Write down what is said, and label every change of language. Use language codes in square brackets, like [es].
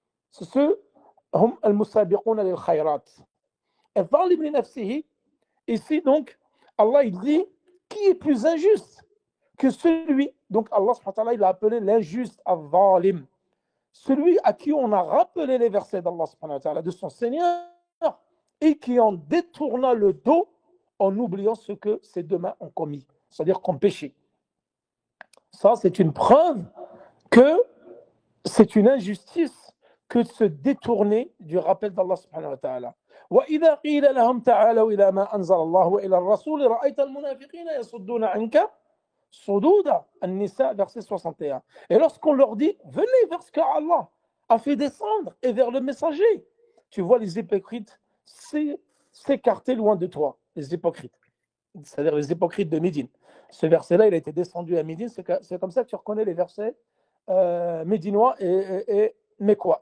[fr] C'est ceux, [ar] hum al-musabiquna lil khayrat. [fr] Et zalim li nafsihi, ici donc, Allah il dit, qui est plus injuste que celui, donc Allah subhanahu wa ta'ala, il a appelé l'injuste al-zalim, celui à qui on a rappelé les versets d'Allah subhanahu wa ta'ala, de son Seigneur, et qui en détourna le dos en oubliant ce que ses deux mains ont commis, c'est-à-dire qu'ont péché. Ça, c'est une preuve que c'est une injustice que de se détourner du rappel d'Allah subhanahu wa ta'ala. [ar] وإذا قيل لهم تعالوا إلى ما أنزل الله وإلى الرسول رأيت المنافقين يصدون عنك صدودا. [fr] النساء, verset 61. Et lorsqu'on leur dit, venez vers ce qu'Allah a fait descendre et vers le messager, tu vois les hypocrites s'écarter loin de toi. Les hypocrites, c'est-à-dire les hypocrites de Médine. Ce verset-là, il a été descendu à Médine. C'est comme ça que tu reconnais les versets médinois et mécois.